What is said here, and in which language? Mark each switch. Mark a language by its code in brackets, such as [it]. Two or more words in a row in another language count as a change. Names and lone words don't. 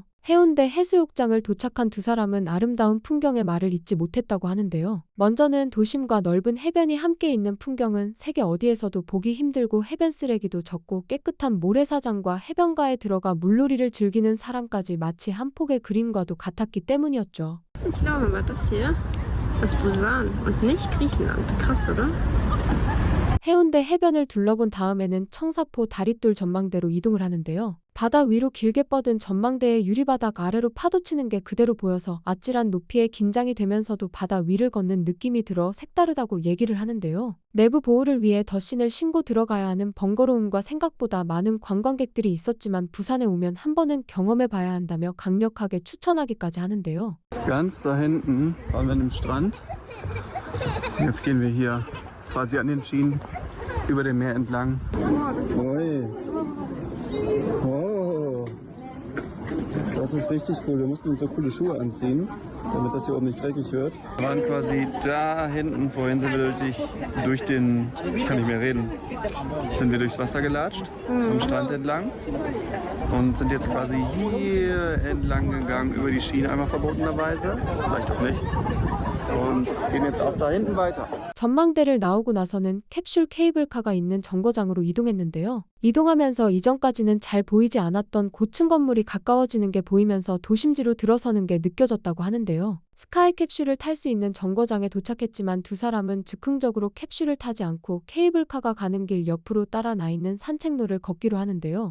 [ko] 해운대 해수욕장을 도착한 두 사람은 아름다운 풍경의 말을 잊지 못했다고 하는데요. 먼저는 도심과 넓은 해변이 함께 있는 풍경은 세계 어디에서도 보기 힘들고 해변 쓰레기도 적고 깨끗한 모래사장과 해변가에 들어가 물놀이를 즐기는 사람까지 마치 한 폭의 그림과도 같았기 때문이었죠. [de] Ich glaube, aber das hier ist Busan und nicht Griechenland. Krass, oder? [ko] 해운대 해변을 둘러본 다음에는 청사포 다릿돌 전망대로 이동을 하는데요. 바다 위로 길게 뻗은 전망대의 유리바닥 아래로 파도치는 게 그대로 보여서 아찔한 높이에 긴장이 되면서도 바다 위를 걷는 느낌이 들어 색다르다고 얘기를 하는데요. 내부 보호를 위해 덧신을 신고 들어가야 하는 번거로움과 생각보다 많은 관광객들이 있었지만 부산에 오면 한 번은 경험해봐야 한다며 강력하게 추천하기까지 하는데요. [de] Ganz da hinten waren wir an dem Strand. Jetzt gehen wir hier quasi an den Schienen über dem Meer entlang. Ui. Oh. Das ist richtig cool. Wir mussten uns so coole Schuhe anziehen, damit das hier oben nicht dreckig wird. Wir waren quasi da hinten. Vorhin sind wir durch den, ich kann nicht mehr reden, sind wir durchs Wasser gelatscht, am Strand entlang. Und sind jetzt quasi hier entlang gegangen über die Schiene, einmal verbotenerweise, vielleicht auch nicht. und gehen jetzt auch da hinten weiter. [ko] 전망대를 나오고 나서는 캡슐 케이블카가 있는 정거장으로 이동했는데요. 이동하면서 이전까지는 잘 보이지 않았던 고층 건물이 가까워지는 게 보이면서 도심지로 들어서는 게 느껴졌다고 하는데요. 스카이 캡슐을 탈 수 있는 정거장에 도착했지만 두 사람은 즉흥적으로 캡슐을 타지 않고 케이블카가 가는 길 옆으로 따라 나 있는 산책로를 걷기로 하는데요.